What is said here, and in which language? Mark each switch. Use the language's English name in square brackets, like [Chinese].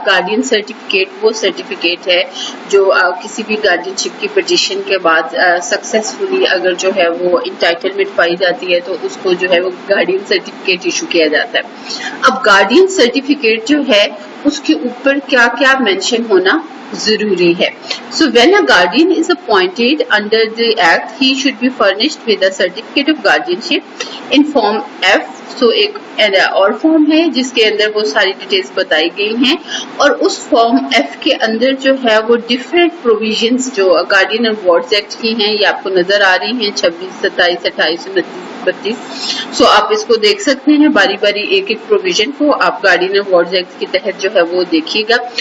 [Urdu] Guardian certificate وہ certificate ہے جو کسی بھی گارڈین شپ کی پٹیشن کے بعد سکسیسفلی اگر جو ہے وہ انٹائٹلمنٹ پائی جاتی ہے تو اس کو جو ہے وہ گارڈین سرٹیفکیٹ ایشو کیا جاتا ہے. اب گارڈین سرٹیفکیٹ جو ہے اس کے اوپر کیا کیا مینشن ہونا ضروری ہے. [English] So when a guardian is appointed under the act, he should be furnished with a certificate of guardianship in form F. [Urdu] So ایک اور فارم ہے جس کے اندر وہ ساری ڈیٹیلز بتائی گئی ہیں اور اس فارم F کے اندر جو ہے وہ ڈفرینٹ پروویژنز جو گارڈین اینڈ وارڈز ایکٹ کی ہیں یہ آپ کو نظر آ رہی ہیں 26, 27, 28, 29, 32. سو آپ اس کو دیکھ سکتے ہیں باری باری ایک ایک پروویژن کو آپ گارڈین اینڈ وارڈز ایکٹ کے تحت جو ہے وہ دیکھیے گا.